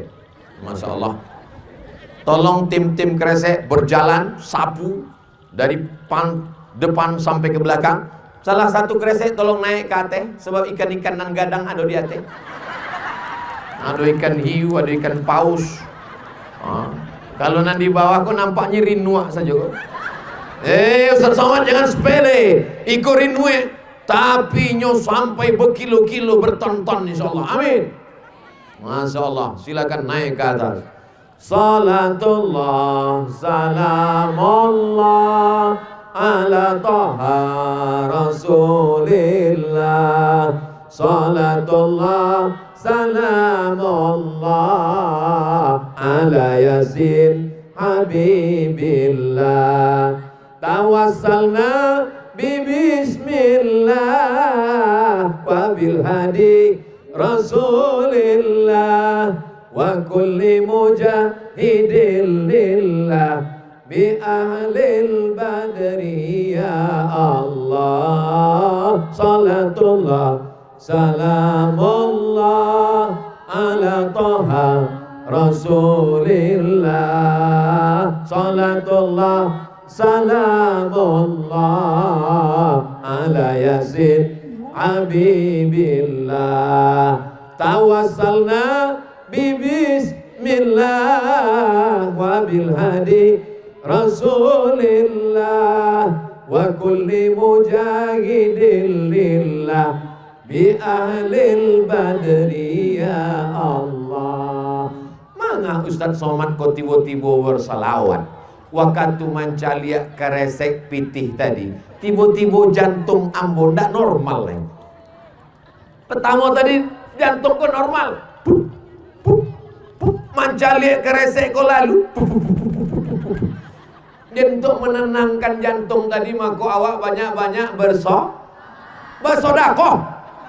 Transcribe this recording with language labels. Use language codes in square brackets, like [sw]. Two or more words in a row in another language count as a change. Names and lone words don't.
[ar] ما شاء الله. [id] Tolong tim-tim kresek berjalan, sapu dari depan sampai ke belakang. [min] Salah satu kresek tolong naik ke atas, sebab ikan-ikan nan gadang ada di atas. [id] Ada ikan hiu, ada ikan paus. [min] Kalau nan di bawah kok nampaknya rinua saja. [id] Ustaz Somad jangan sepele. [min] Iko rinue. Tapi nyo sampai berkilo-kilo, [id] berton-ton insyaallah. Amin. [ar] ما شاء الله. [id] Silakan naik ke atas. [ar] صلاة الله سلام الله على طه رسول الله. صلاة الله سلام الله على يس حبيب الله. توسلنا بسم الله وبالهادي رسول الله وكل مجاهد لله بأهل البدر يا الله. صلاة الله سلام الله على طه رسول الله. صلاة الله سلام الله على يس حبيب الله. توسلنا بسم الله وبالهادي رسول الله وكل مجاهد لله بأهل البدر يا الله. [min] Mangga Ustaz Somad ko tiba-tiba bersalawat waktu mancalia keresek pitih tadi, tiba-tiba jantung ambo ndak normal nih. Pertama tadi jantung ko normal, mancalia keresek ko lalu. Dan untuk menenangkan jantung tadi maka awak banyak-banyak bersodakoh.